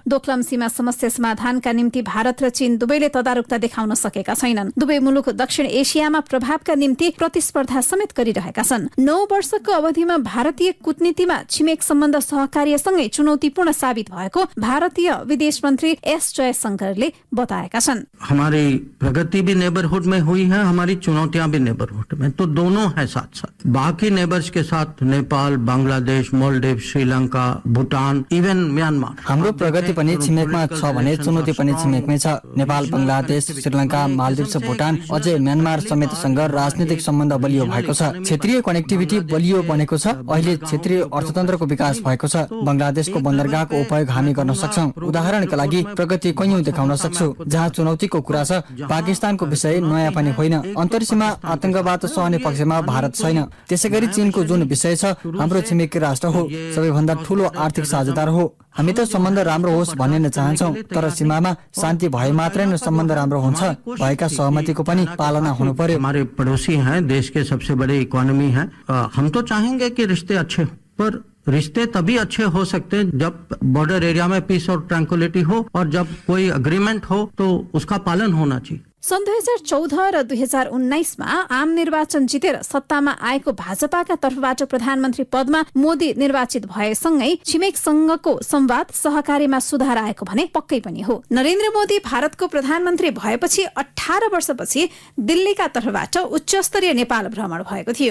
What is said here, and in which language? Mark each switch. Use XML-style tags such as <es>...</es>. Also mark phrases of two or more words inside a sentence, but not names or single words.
<ne>दोक्लम सीमा समस्या समाधानका निम्ति भारत र चीन दुवैले तदारुकता देखाउन सकेका छैनन्। दुवै मुलुक दक्षिण एसियामा प्रभावका निम्ति प्रतिस्पर्धा समेत गरिरहेका छन्। 9 वर्षको अवधिमा भारतीय कूटनीतिमा छिमेक सम्बन्ध सहकार्यसँगै चुनौतीपूर्ण साबित भएको भारतीय विदेश मन्त्री एस जयशंकरले बताएका छन्।</ne> <hi>हमारी प्रगति भी नेबरहुड में हुई है, हमारी चुनौतियां भी नेबरहुड में, तो दोनों है साथ साथ। बाकी नेबर्स के साथ नेपाल, बांग्लादेश, मालदिव, श्रीलंका, भूटान, इभन म्यानमार।</hi> <ne>हाम्रो प्रगति पनि छिमेकमा छ भने चुनौती पनि छिमेकमै छ। नेपाल, बंगलादेश, श्रीलंका, मालदिव, भूटान, अझै म्यानमार समेतसँग राजनीतिक सम्बन्ध बलियो भएको छ। क्षेत्रीय कनेक्टिभिटी बलियो बनेको छ। अहिले क्षेत्रीय अर्थतन्त्रको विकास भएको छ। बंगलादेशको बन्दरगाहको उपयोग हामी गर्न सक्छौं। उदाहरणका लागि प्रगति कैयौं देखाउन सक्छु। जहाँ चुनौतीको कुरा छ, पाकिस्तानको विषय नयाँ पनि होइन। अन्तर्सीमा आतंकवाद सहने पक्षमा भारत छैन। त्यसैगरी चीनको जुन विषय छ, हाम्रो छिमेकी राष्ट्र हो, सबैभन्दा ठूलो आर्थिक साझेदार हो। हामी त सम्बन्ध राम्रो होस् भन्ने नै चाहन्छौं, तर सीमामा शान्ति भए मात्रै नै सम्बन्ध राम्रो हुन्छ। भएका सहमतिको पनि पालना हुनु पर्यो।</ne> <hi>हमारे पड़ोसी हैं, देश के सबसे बड़े इकोनॉमी है। हम तो चाहेंगे कि रिश्ते अच्छे हो, पर रिश्ते तभी अच्छे हो सकते हैं जब</hi> <en>border area</en> <hi>में पीस और ट्रैंक्विलिटी हो, और जब कोई अग्रीमेंट हो तो उसका पालन होना चाहिए।</hi> <ne>सन् 2014 र 2019मा आम निर्वाचन जितेर सत्तामा आएको भाजपाका तर्फबाट प्रधानमन्त्री पदमा मोदी निर्वाचित भएसँगै छिमेकसँगको संवाद सहकार्यमा सुधार आएको भने पक्कै पनि हो। नरेन्द्र मोदी भारतको प्रधानमन्त्री भएपछि 18 वर्षपछि दिल्लीका तर्फबाट उच्चस्तरीय नेपाल भ्रमण भएको थियो।</ne>